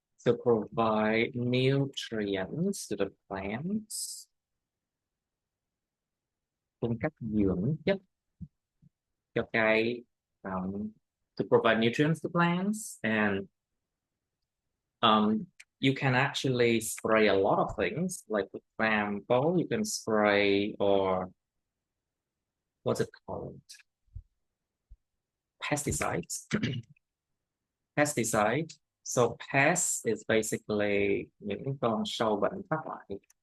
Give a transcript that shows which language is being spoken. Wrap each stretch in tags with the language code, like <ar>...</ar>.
<en>To provide nutrients to the plants.</en> <vi>Cung cấp dưỡng chất cho cây.</vi> <en>To provide nutrients to plants, and you can actually spray a lot of things. Like for example, you can spray, or what's it called? Pesticides. Pesticide. So pest is basically</en> <vi>những con sâu bệnh phát lại.</vi>